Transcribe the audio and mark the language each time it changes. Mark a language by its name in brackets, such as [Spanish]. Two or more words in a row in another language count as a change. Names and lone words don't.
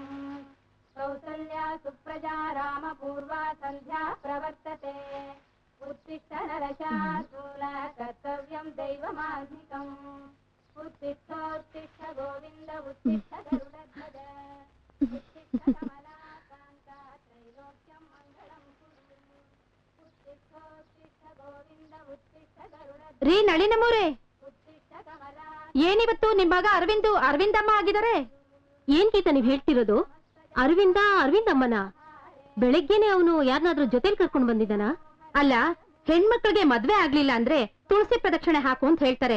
[Sanskrit] कौसल्या सुप्रजा राम पूर्वा सन्ध्या प्रवर्तते उत्तिष्ठ नरशार्दूल कर्तव्यं दैवमान्धिकम् उत्तिष्ठोत्तिष्ठ गोविन्द उत्तिष्ठ गरुडध्वज उत्तिष्ठ कमलाकान्त त्रैलोक्यं मङ्गलं कुरु उत्तिष्ठोत्तिष्ठ गोविन्द उत्तिष्ठ गरुडध्वज [Kannada] ರೀ ನಳಿನಮೂರೆ, ಏನಿವತ್ತು ನಿಮ್ ಮಗ ಅರವಿಂದಮ್ಮ ಆಗಿದ್ದಾರೆ? ಏನ್ ಗೀತ ನೀವ್ ಹೇಳ್ತಿರೋದು? ಅರವಿಂದಮ್ಮನ? ಬೆಳಗ್ಗೆನೆ ಅವನು ಯಾರನ್ನಾದ್ರೂ ಜೊತೆಲಿ ಕರ್ಕೊಂಡ್ ಬಂದಿದ್ದಾನ? ಅಲ್ಲ, ಹೆಣ್ಮಕ್ಳಿಗೆ ಮದ್ವೆ ಆಗ್ಲಿಲ್ಲ ಅಂದ್ರೆ ತುಳಸಿ ಪ್ರದಕ್ಷಿಣೆ ಹಾಕು ಅಂತ ಹೇಳ್ತಾರೆ.